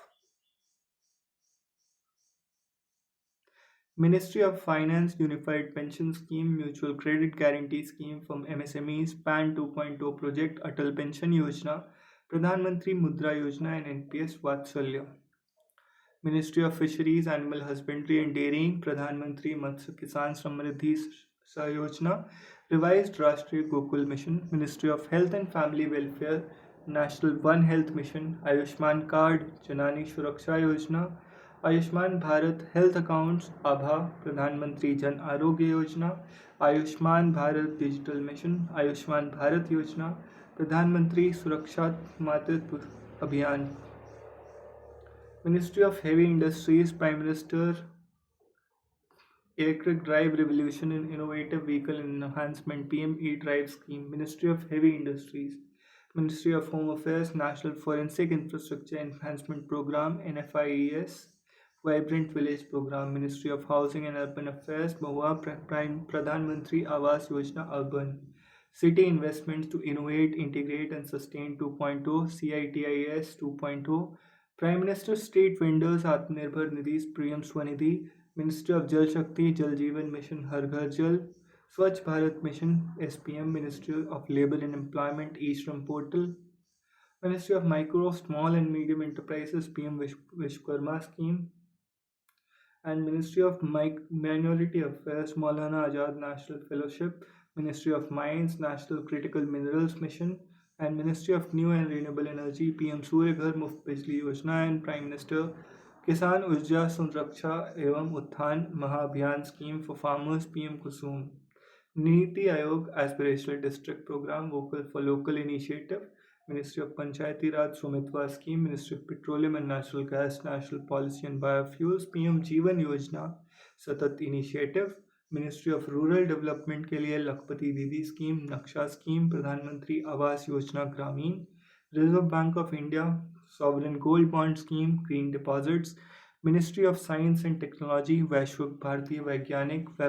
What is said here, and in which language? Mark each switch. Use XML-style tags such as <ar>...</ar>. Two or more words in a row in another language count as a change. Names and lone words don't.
<en>Ministry of Finance Unified Pension Scheme, Mutual Credit Guarantee Scheme from MSMEs, PAN 2.0 project, Atal Pension Yojana, Pradhan Mantri Mudra Yojana and NPS Vatsalya. Ministry of Fisheries, Animal Husbandry and Dairying, Pradhan Mantri Matsya Kisan Samriddhi Sayojana, Revised Rashtriya Gokul Mission, Ministry of Health and Family Welfare, National One Health Mission, Ayushman Card, Janani Suraksha Yojana, Ayushman Bharat Health Accounts, ABHA, Pradhan Mantri Jan Arogya Yojana, Ayushman Bharat Digital Mission, Ayushman Bharat Yojana, Pradhan Mantri Suraksha Matritva Abhiyan. Ministry of Heavy Industries, Prime Minister Electric Drive Revolution in Innovative Vehicle Enhancement PM E-Drive Scheme, Ministry of Heavy Industries, Ministry of Home Affairs, National Forensic Infrastructure Enhancement Program NFIES, Vibrant Village Program, Ministry of Housing and Urban Affairs, Mahua Pradhan Mantri Awas Yojana Urban, City Investments to Innovate, Integrate and Sustain 2.0, CITIS 2.0, Prime Minister Street Vendors Atmanirbhar Nidhi's PM Swanidhi, Ministry of Jal Shakti Jal Jeevan Mission Har Ghar Jal, Swachh Bharat Mission SPM, Ministry of Labour and Employment E-Shram Portal, Ministry of Micro, Small and Medium Enterprises PM Vishwakarma Scheme, and Ministry of Minority Affairs Maulana Azad National Fellowship, Ministry of Mines National Critical Minerals Mission, and Ministry of New and Renewable Energy PM Surya Ghar Muft Bijli Yojana, and Prime Minister Kisan Urja Sunraksha Evam Utthan Mahabhiyan Scheme for Farmers PM Kusum. Niti Aayog Aspirational District Program Vocal for Local Initiative, Ministry of Panchayati Raj Swamitwa Scheme, Ministry of Petroleum and Natural Gas, National Policy and Biofuels, PM Jeevan Yojana, Satat Initiative, Ministry of Rural Development</en> <hi>के लिए लखपति दीदी स्कीम, नक्शा स्कीम, प्रधानमंत्री आवास योजना ग्रामीण, रिजर्व बैंक ऑफ इंडिया, सॉवरेन गोल्ड बॉन्ड स्कीम, ग्रीन डिपॉजिट्स, मिनिस्ट्री ऑफ साइंस एंड टेक्नोलॉजी, वैश्विक भारतीय वैज्ञानिक</hi>